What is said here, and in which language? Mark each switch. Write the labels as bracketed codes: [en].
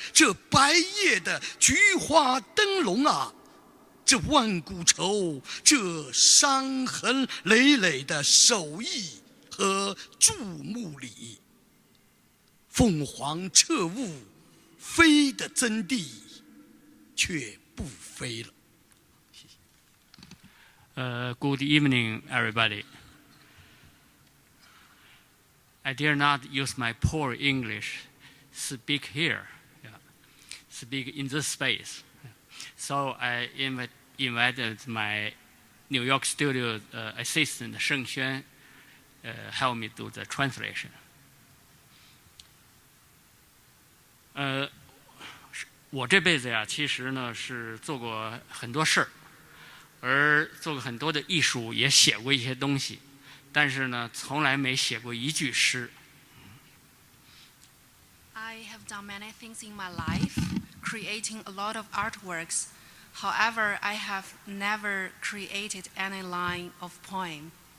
[zh] 这白夜的菊花灯笼啊，这万古愁，这伤痕累累的手艺和注目礼，凤凰彻悟飞的真谛，却不飞了。 [en] Good evening, everybody. I dare not use my poor English, speak here, speak in this space. So I invited my New York studio assistant Sheng Xuan help me do the translation. [zh] 我这辈子呀，其实呢是做过很多事儿。而做过很多的艺术，也写过一些东西，但是呢，从来没写过一句诗。 [en] I have done many things in my life, creating a lot of artworks. However, I have never created any line of poem.